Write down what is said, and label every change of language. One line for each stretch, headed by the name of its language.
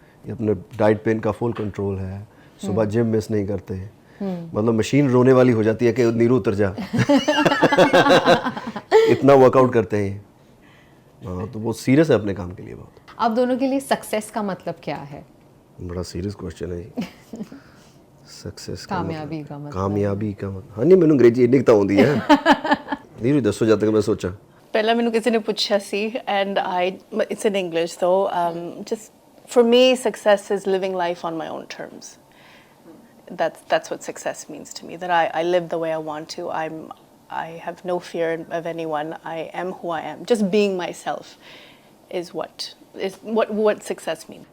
Hindi: ये अपने डाइट पे इनका फुल कंट्रोल है, सुबह जिम मिस नहीं करते, मतलब मशीन रोने वाली हो जाती है कि नीरू उतर जा। इतना वर्कआउट करते हैं ये। हाँ, तो वो सीरियस है अपने काम के लिए बहुत। आप दोनों के लिए सक्सेस का मतलब क्या है? बड़ा सीरियस क्वेश्चन है ये। सक्सेस कामयाबी का मतलब। कामयाबी का मतलब हाँ नहीं मैंने अंग्रेजी
Punjabi: ਇੰਨੀ ਤਾਂ ਆਉਂਦੀ ਹੈ ਨੀਰੂ ਦੱਸੋ ਜਦ ਤੱਕ ਮੈਂ ਸੋਚਾਂ ਪਹਿਲਾਂ ਮੈਨੂੰ ਕਿਸੇ ਨੇ ਪੁੱਛਿਆ ਸੀ
English: and it's in English though, just for me success is living life on my own terms. That's what success means to me, that I live the way I want to. I have no fear of anyone. I am who I am. Just being myself is what success means.